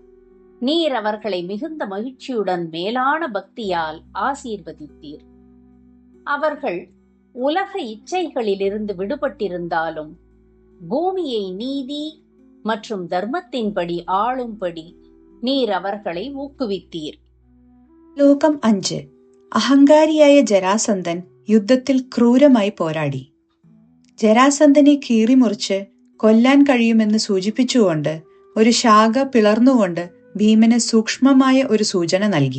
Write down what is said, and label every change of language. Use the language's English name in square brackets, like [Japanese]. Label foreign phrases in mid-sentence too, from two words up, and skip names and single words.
[Tamil] நீர் அவர்களை மிகுந்த மகிழ்ச்சியுடன் மேலான பக்தியால் ஆசீர்வதித்தீர். அவர்கள் உலக இச்சைகளிலிருந்து விடுபட்டிருந்தாலும் பூமியை நீதி மற்றும் தர்மத்தின்படி ஆளும்படி நீர் அவர்களை ஊக்குவித்தீர். [Malayalam] ശ്ലോകം 5. അഹങ്കാരിയായ ജരാസന്ധൻ യുദ്ധത്തിൽ ക്രൂരമായി പോരാടി. ജരാസന്ധനെ കീറിമുറിച്ച് കൊല്ലാൻ കഴിയുമെന്ന് സൂചിപ്പിച്ചുകൊണ്ട് ഒരു ശാഖ പിളർന്നുകൊണ്ട് ഭീമന് സൂക്ഷ്മമായ ഒരു സൂചന നൽകി.